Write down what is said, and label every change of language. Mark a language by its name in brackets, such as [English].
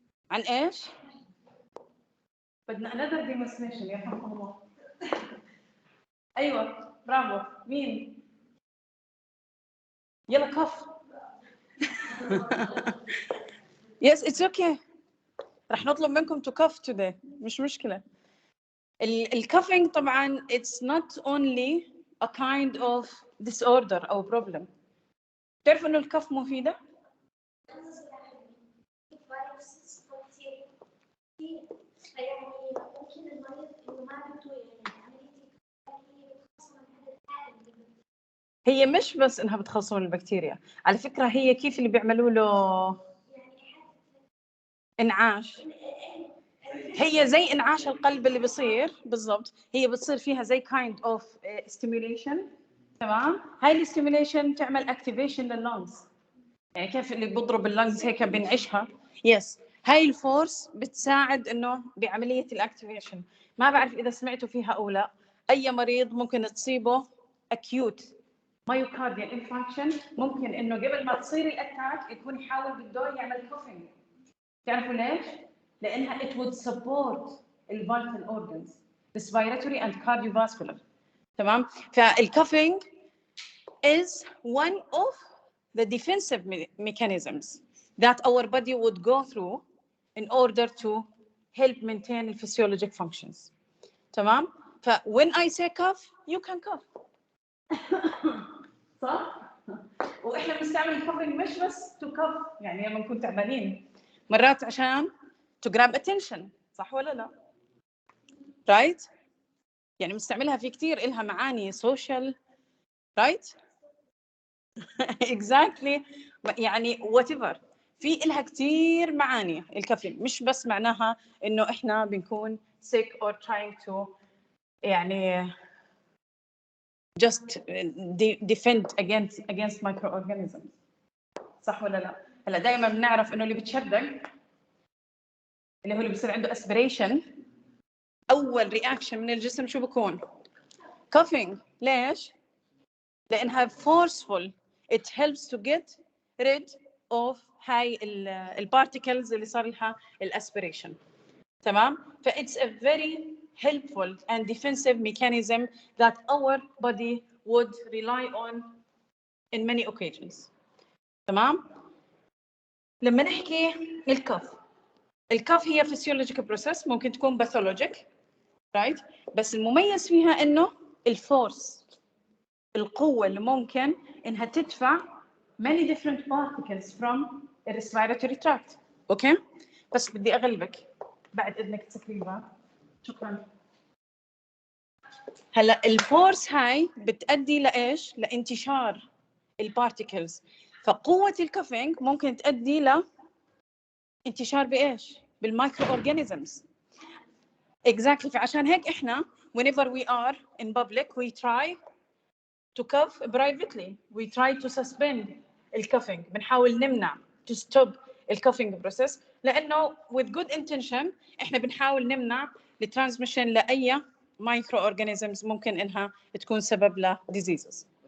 [Arabic] عن ايش؟ بدنا [English] another demonstration [Arabic] يرحمكم الله. ايوه برافو. مين؟ يلا كف. [English] yes it's okay. [Arabic] رح نطلب منكم [English] to cuff today [Arabic] مش مشكلة. الكفينج طبعا [English] it's not only a kind of disorder أو problem. [Arabic] تعرفوا إنه الكف مفيدة؟ هي مش بس إنها بتخلص من البكتيريا، على فكرة هي كيف اللي بيعملوا له إنعاش. هي زي إنعاش القلب اللي بيصير بالضبط. هي بتصير فيها زي [English] kind of stimulation. [Arabic] تمام. هاي الستيميوليشن تعمل activation لللونز. يعني كيف اللي بضرب اللونز هيك بنعيشها. يس هاي الفورس بتساعد انه بعمليه الاكتيفيشن. ما بعرف اذا سمعتوا فيها او لا. اي مريض ممكن تصيبه [English] acute myocardial infarction، [Arabic] ممكن انه قبل ما تصير الاتاك يكون يحاول بده يعمل كوفينج. تعرفوا ليش؟ لانها [English] it would support the vital organs respiratory and cardiovascular. [Arabic] تمام؟ فالكوفينج [English] is one of the defensive mechanisms that our body would go through in order to help maintain the physiologic functions. [Arabic] تمام؟ [English] ف when I say cough you can cough. [Arabic] صح؟ واحنا بنستعمل الكوفينج مش بس to cough، يعني لما نكون تعبانين، مرات عشان [English] to grab attention، [Arabic] صح ولا لا؟ right؟ يعني بنستعملها في كثير، إلها معاني social، right؟ exactly، يعني whatever، في إلها كثير معاني الكوفينج، مش بس معناها إنه إحنا بنكون [English] sick or trying to يعني just defend against microorganisms. [Arabic] صح ولا لا؟ هلا دائما بنعرف انه اللي بتشدق اللي هو اللي بصير عنده aspiration، اول رياكشن من الجسم شو بكون؟ coughing. ليش؟ لانها [English] forceful، it helps to get rid of [Arabic] هاي البارتيكلز اللي صار لها الاسبريشن. تمام؟ [English] ف it's a very helpful and defensive mechanism that our body would rely on in many occasions. [Arabic] تمام؟ لما نحكي الكف هي physiological process، ممكن تكون pathologic، right؟ بس المميز فيها انه الفورس، القوة اللي ممكن انها تدفع [English] many different particles from the respiratory tract. [Arabic] اوكي؟ بس بدي اغلبك بعد اذنك تسكريبها. شكرا. هلا الفورس هاي بتؤدي لايش؟ لانتشار البارتيكلز. فقوة الكفينج ممكن تؤدي لانتشار بايش؟ بالمايكرو اورجانيزمز. [English] exactly. [Arabic] فعشان هيك احنا [English] whenever we are in public we try to cough privately, we try to suspend [Arabic] الكفينج، بنحاول نمنع to stop الكفينج process، لانه [English] with good intention [Arabic] احنا بنحاول نمنع الترانسميشن لاي مايكرو اورجانيزمز ممكن انها تكون سبب ل diseases.